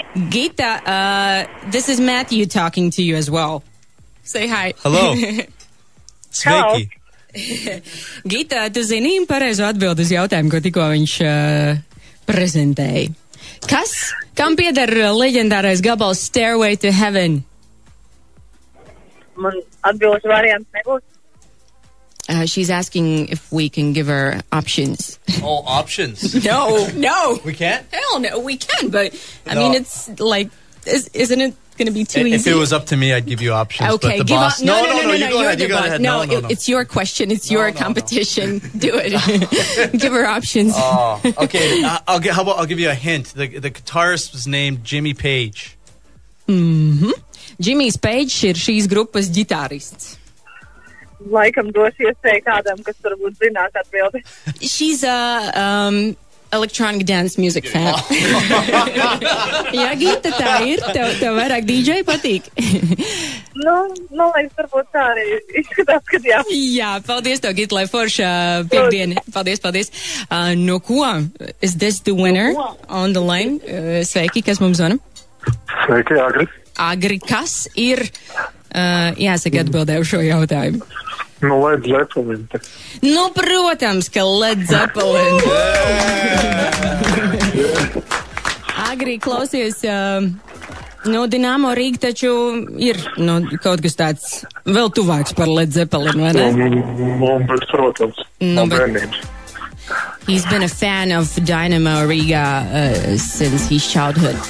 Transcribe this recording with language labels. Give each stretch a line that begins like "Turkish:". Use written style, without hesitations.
English: Gita, this is Mathew talking to you as well. Say hi. Hello.
Latvian: Sveiki. Gita, tu zini pareizo atbildi uz jautājumu, ko tikko viņš prezentēja. Kam pieder leģendārais gabals Stairway to Heaven? Man atbildes variants nebūs.
English: She's asking if we can give her options. Oh, options? No. We can't? Hell no, we can, but I mean, it's like, isn't it going to be too easy? If it was up to me, I'd give you options. Okay, but the boss... No, you go ahead. You go ahead. No, it's your question. It's your competition. Do it. Give her options. Oh, okay. I'll give you a hint. The guitarist was named Jimmy Page.
Latvian: Jimmy's Page ir šīs grupas ģitārists. Laikam došu iespēju kādam, kas varbūt zinās atbildi.
English: She's a electronic dance music fan.
Latvian: Jā, Gita, tā ir. Tev vairāk DJ patīk. Lai varbūt tā arī izskatās, ka jā. Jā, paldies tev, Gita, lai forša piekdiena. Paldies. No ko?
English: Is this the winner on the line?
Latvian: Sveiki, kas mums zvana? Sveiki, Agri. Agri, kas ir, jāsaka, atbildēju šo jautājumu? Led Zeppelin. Protams, ka Led Zeppelin. Agri, klausies, Dinamo Rīga taču ir kaut kas tāds vēl tuvāks par Led Zeppelin, vai ne? Bet, protams, bērnības.
English: He's been a fan of Dynamo Riga since his childhood.